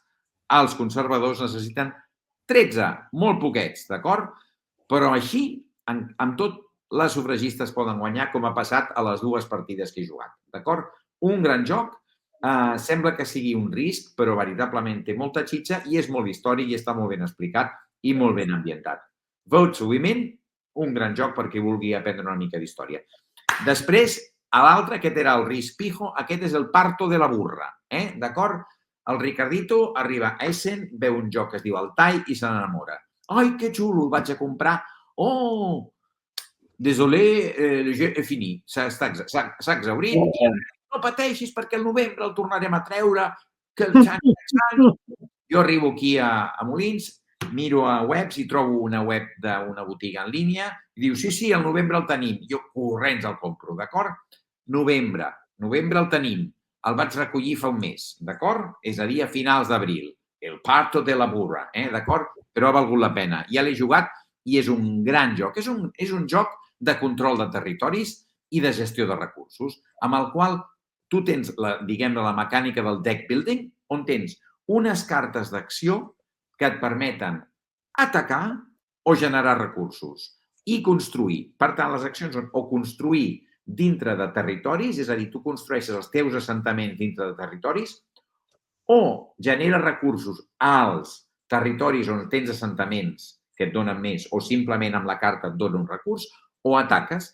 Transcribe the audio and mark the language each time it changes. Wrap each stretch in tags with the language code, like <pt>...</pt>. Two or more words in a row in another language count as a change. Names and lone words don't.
<ca>Els conservadors necessiten 13, molt poquets, d'acord? Però així, amb tot, les sufragistes poden guanyar, com ha passat a les 2 partides que he jugat, d'acord? Un gran joc, sembla que sigui un risc, però veritablement té molta xitxa i és molt històric i està molt ben explicat i molt ben ambientat. Votes for Women, un gran joc per qui vulgui aprendre una mica d'història. Després, a l'altre, aquest era el risc pijo, aquest és el</ca> <es>parto de la burra,</es> <ca>d'acord? El Ricardito arriba a Essen, veu un joc que es diu Altai i se n'enamora. Ai, que xulo, el vaig a comprar.</ca> <fr>Oh, désolé, le jeu est fini.</fr> <ca>S'ha exhaurit. No pateixis perquè el novembre el tornarem a treure. Jo arribo aquí a Molins, miro a webs i trobo una web d'una botiga en línia i diu, sí, el novembre el tenim. Jo corrents el compro, d'acord? Novembre el tenim. El vaig recollir fa un mes, d'acord? És a dir, a finals d'abril.</ca> <es>El parto de la burra, d'acord?</es> <ca>Però ha valgut la pena. Ja l'he jugat i és un gran joc. És un joc de control de territoris i de gestió de recursos, amb el qual tu tens, diguem-ne, la mecànica del</ca> <en>deck building,</en> <ca>on tens unes cartes d'acció que et permeten atacar o generar recursos i construir. Per tant, les accions són o construir dintre de territoris, és a dir, tu construeixes els teus assentaments dintre de territoris, o genera recursos als territoris on tens assentaments que et donen més o simplement amb la carta et dona un recurs, o ataques.</ca>